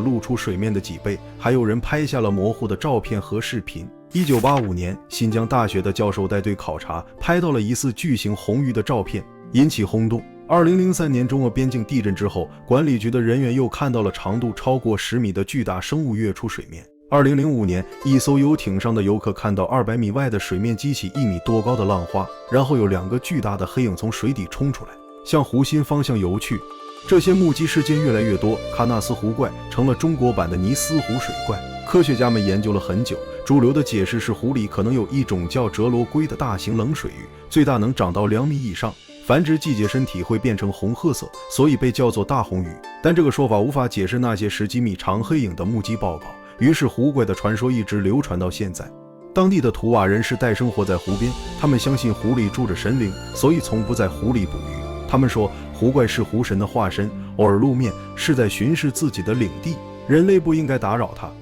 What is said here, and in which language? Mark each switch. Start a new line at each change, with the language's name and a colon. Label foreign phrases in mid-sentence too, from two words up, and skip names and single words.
Chinese: 露出水面的脊背，還有人拍下了模糊的照片和視頻。1985年，新疆大學的教授带队考察，拍到了疑似巨型紅魚的照片，引起轟動。2003年中俄邊境地震之後，管理局的人員又看到了長度超過10米的巨大生物跃出水面。2005年，一艘游艇上的游客看到200米外的水面激起1米多高的浪花，然後有2個巨大的黑影從水底衝出來，向湖心方向游去。这些目擊事件越來越多，喀納斯湖怪成了中國版的尼斯湖水怪。科學家們研究了很久，主流的解釋是湖裡可能有一種叫折羅龜的大型冷水魚，最大能長到2米以上，繁殖季節身體会变成紅褐色，所以被叫做大紅魚。但這個說法無法解釋那些10幾米長黑影的目擊報告，於是湖怪的傳說一直流傳到現在。當地的圖瓦人世代生活在湖邊，他們相信湖裡住着神靈，所以從不在湖裡捕魚。他們說湖怪是湖神的化身，偶爾露面是在巡視自己的領地，人類不應該打擾他。